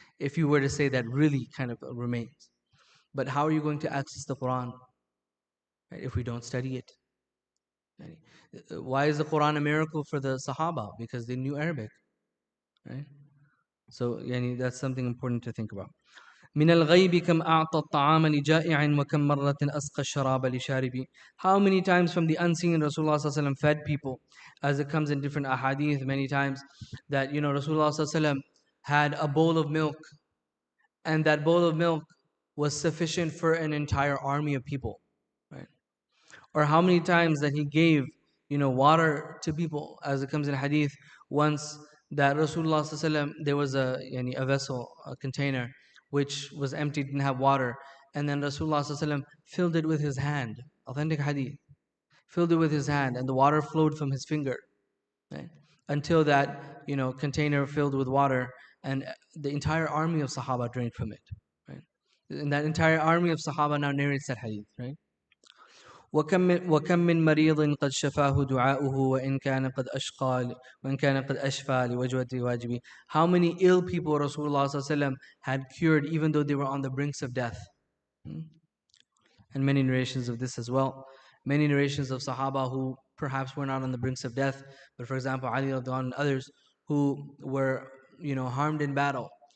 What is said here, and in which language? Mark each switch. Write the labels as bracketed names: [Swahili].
[English] If you were to say that really kind of remains, but how are you going to access the Quran, right, if we don't study it? Right? Why is the Quran a miracle for the Sahaba? Because they knew Arabic, right? So that's something important to think about. [Arabic] من الغيب كم أعطى الطعام لجائع وكم مرة أسقى الشراب لشارب. [English] How many times from the unseen Rasulullah ﷺ fed people, as it comes in different ahadith many times, that Rasulullah ﷺ had a bowl of milk, and that bowl of milk was sufficient for an entire army of people, right? Or how many times that he gave water to people, as it comes in hadith. Once that Rasulullah ﷺ, there was a vessel, a container, which was empty, didn't have water, and then Rasulullah ﷺ filled it with his hand. Authentic hadith. Filled it with his hand, and the water flowed from his finger, right? Until that container filled with water, and the entire army of Sahaba drank from it, right? And that entire army of Sahaba now narrates that hadith, right? [Arabic] وكم من مريض قد شفاه دعاؤه وإن كان قد أشفى لوجوة واجبي. [English] How many ill people Rasulullah ﷺ had cured even though they were on the brinks of death? And many narrations of this as well. Many narrations of Sahaba who perhaps were not on the brinks of death, but for example Ali radiallahu and others who were harmed in battle.